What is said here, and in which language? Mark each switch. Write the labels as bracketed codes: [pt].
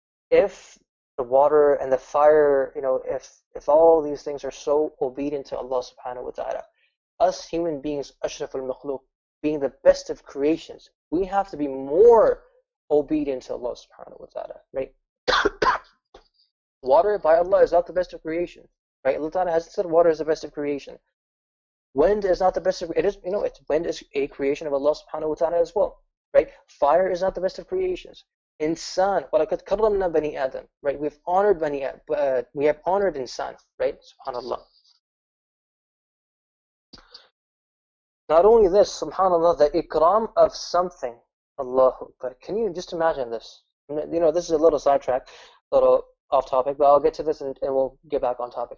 [en] If the water and the fire, if all these things are so obedient to Allah subhanahu wa ta'ala, us human beings, ashraf al-makhluq, being the best of creations, we have to be more obedient to Allah subhanahu wa ta'ala, right? Water by Allah is not the best of creation, right? Allah ta'ala has said water is the best of creation. Wind is not the best of, wind is a creation of Allah subhanahu wa ta'ala as well, right? Fire is not the best of creations. [ar] Insan, وَلَقَدْ كَرَّمْنَا بَنِي آدَمَ, right? [en] We've honored we have honored insan, right? Subhanallah. Not only this, subhanallah, the ikram of something, Allahu Akbar. Can you just imagine this? This is a little sidetrack, a little off topic, but I'll get to this and we'll get back on topic.